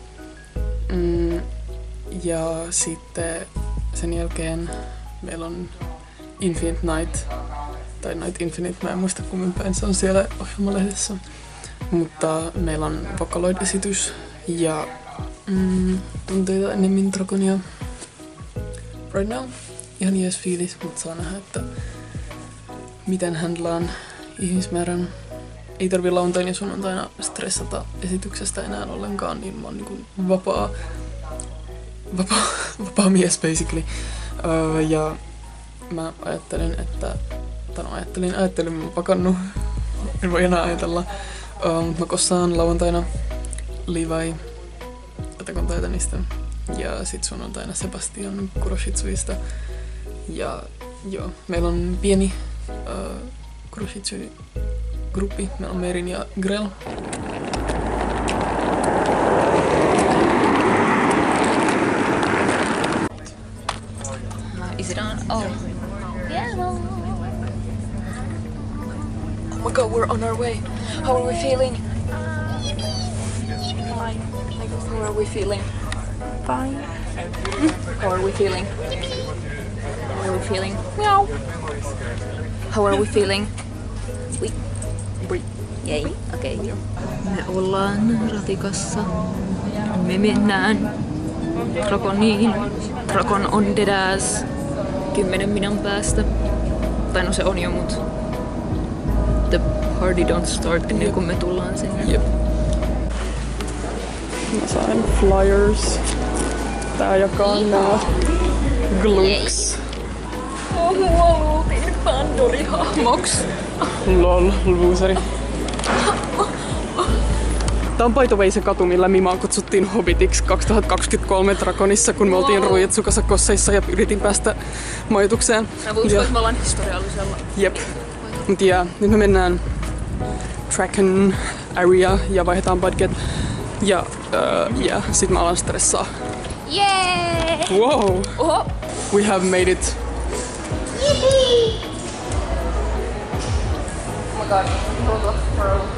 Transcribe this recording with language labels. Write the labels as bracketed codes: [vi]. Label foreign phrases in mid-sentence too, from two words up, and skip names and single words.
[fi] Ja sitten sen jälkeen meillä on Infinite Night, tai Night Infinite, mä en muista kummin päin se on siellä ohjelmalehdessä. Mutta meillä on Vocaloid-esitys ja tunteita ennemmin Dragonia. [en] Right now [fi] ihan jees fiilis, mutta saa nähdä, että miten handlaan ihmismäärän. Ei tarvi lauantaina ja sunnuntaina stressata esityksestä enää ollenkaan, niin mä oon niinku vapaa mies basically. Ja mä ajattelin, että ajattelin, mä oon pakannut, en voi enää ajatella. Mä kossaan lauantaina Levi Attack on Titanista ja sit sunnuntaina Sebastian Kuroshitsuista. Ja joo, meillä on pieni Kuroshitsu-gruppi, meillä on Merin ja Grell. [en] Is it on? Oh. Yeah. Oh my god, we're on our way. How are we feeling? Fine. How are we feeling? Fine. How are we feeling? How are we feeling? Meow. How are we feeling? Yay, [fi] okei. Okay. Me ollaan ratikassa. Me mennään Dragoniin. Dragon on deadass 10 minuutin päästä. Tai no se on jo, mut [en] the party don't start [fi] ennen kuin me tullaan sinne. Jep. Mä sain flyers. Tää jakaa nää glooks. Mua luultiin Pandori-hahmoks. Lol, loseri. Tää on [en] by the way [fi] se katu, millä Mimaa kutsuttiin Hobbitiksi 2023 Dragonissa, kun me oltiin Ruijetsukassa kosseissa ja yritin päästä majoitukseen. Mä uskon, että me ollaan historiallisella. Jep. Mut ja nyt me mennään Tracken Area ja vaihdetaan budget. Ja sit mä alan stressaa. [en] Yeah! Wow! Oho! We have made it. Yippee! Oh my god, hold up, bro.